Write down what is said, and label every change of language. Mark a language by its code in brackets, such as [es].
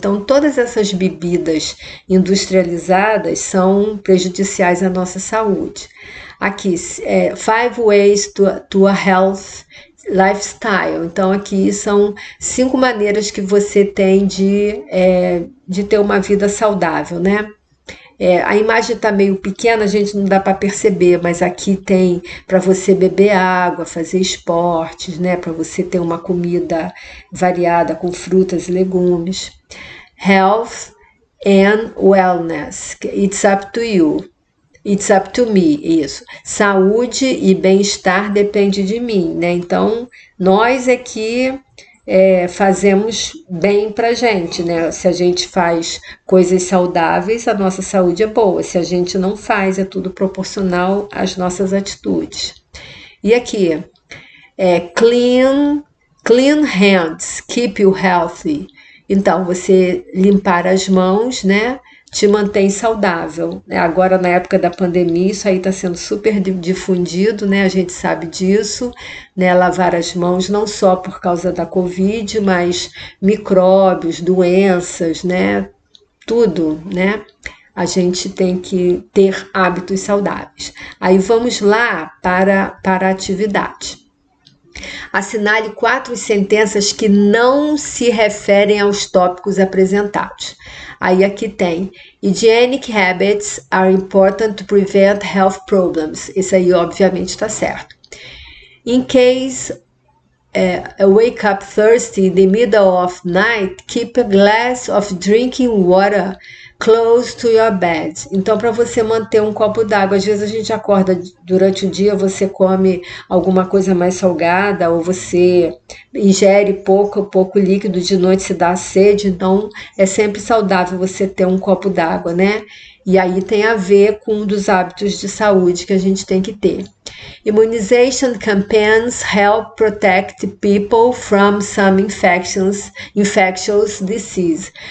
[pt] Então, todas essas bebidas industrializadas são prejudiciais à nossa saúde. [en] Aqui, 5 ways to a health lifestyle. [pt] Então, aqui são 5 maneiras que você tem de ter uma vida saudável, né? A imagem está meio pequena, a gente não dá para perceber, mas aqui tem para você beber água, fazer esportes, né? Para você ter uma comida variada com frutas e legumes. [en] Health and wellness. It's up to you. It's up to me, [pt] isso. Saúde e bem-estar depende de mim, né? Então, nós aqui fazemos bem pra gente, né? Se a gente faz coisas saudáveis, a nossa saúde é boa. Se a gente não faz, é tudo proporcional às nossas atitudes. [en] E aqui, clean hands, keep you healthy. [pt] Então, você limpar as mãos, né? Te mantém saudável. Agora, na época da pandemia, isso aí está sendo super difundido, né? A gente sabe disso, né? Lavar as mãos não só por causa da Covid, mas micróbios, doenças, né? Tudo, né? A gente tem que ter hábitos saudáveis. Aí vamos lá para a atividade. Assinale 4 sentenças que não se referem aos tópicos apresentados. Aí aqui tem: [en] hygienic habits are important to prevent health problems. [pt] Isso aí obviamente está certo. [en] In case I wake up thirsty in the middle of night, keep a glass of drinking water close to your bed. [pt] Então, para você manter um copo d'água, às vezes a gente acorda durante o dia, você come alguma coisa mais salgada, ou você ingere pouco líquido, de noite se dá sede, então é sempre saudável você ter um copo d'água, né? E aí tem a ver com um dos hábitos de saúde que a gente tem que ter. [en] Immunization campaigns help protect people from some infectious disease.